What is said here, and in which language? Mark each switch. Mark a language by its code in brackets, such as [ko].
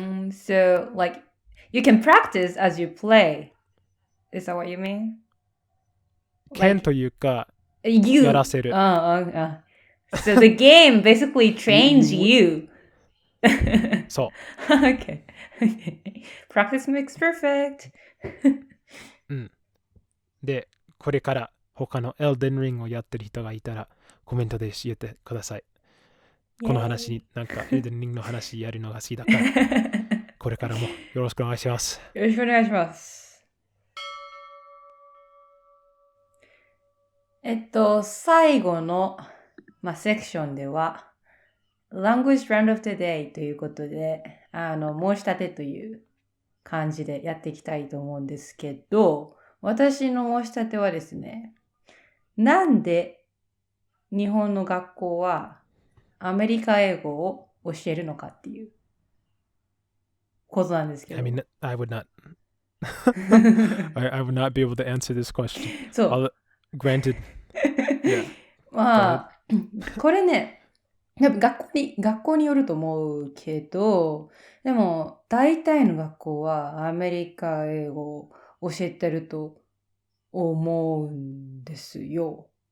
[en] So, you can practice as you play. Is that what you mean? [ja] can というか、やらせる。 [en] So the game basically trains you. [ja] そう。 [en] Okay. Practice makes perfect. [ja] で、これから他の Elden Ring をやってる人がいたらコメントで教えてください。この話、なんか Elden Ring の話やるのが好きだから、これからもよろしくお願いします。よろしくお願いします。最後の、セクションでは、Language Round of the Day ということで、申し立てという感じでやっていきたいと思うんですけど、私の申し立てはですね、なんで日本の学校はアメリカ英語を教えるのかっていうことなんですけど。 [en] I mean, I would not I would not be able to answer this question. [ja] そう。 [en] Granted. Yeah. [ja] これね、学校によると思うけど、でも大体の学校はアメリカ英語を教えてると思うんですよ。